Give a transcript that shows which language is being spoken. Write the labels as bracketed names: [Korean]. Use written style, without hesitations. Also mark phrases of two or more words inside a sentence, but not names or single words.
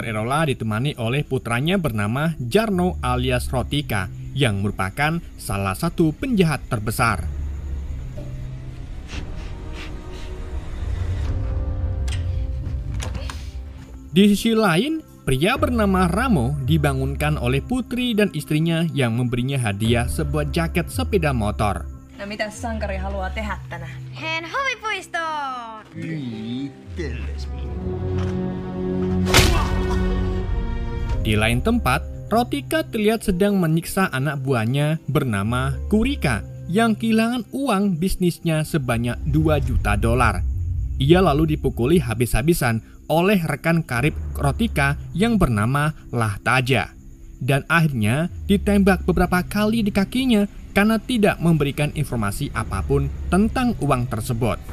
[Indonesian] Eerola ditemani oleh putranya bernama Jarno alias Rotika yang merupakan salah satu penjahat terbesar. Di sisi lain, pria bernama Ramo dibangunkan oleh putri dan istrinya yang memberinya hadiah sebuah jaket sepeda motor. [Finnish] No mitä sankari haluaa tehdä tänään? Hän hovipuistoon! [Indonesian] Di lain tempat, Rotika terlihat sedang menyiksa anak buahnya bernama Kurika yang kehilangan uang bisnisnya sebanyak $2 juta. Ia lalu dipukuli habis-habisan oleh rekan karib Rotika yang bernama Lahtaja dan akhirnya ditembak beberapa kali di kakinya karena tidak memberikan informasi apapun tentang uang tersebut.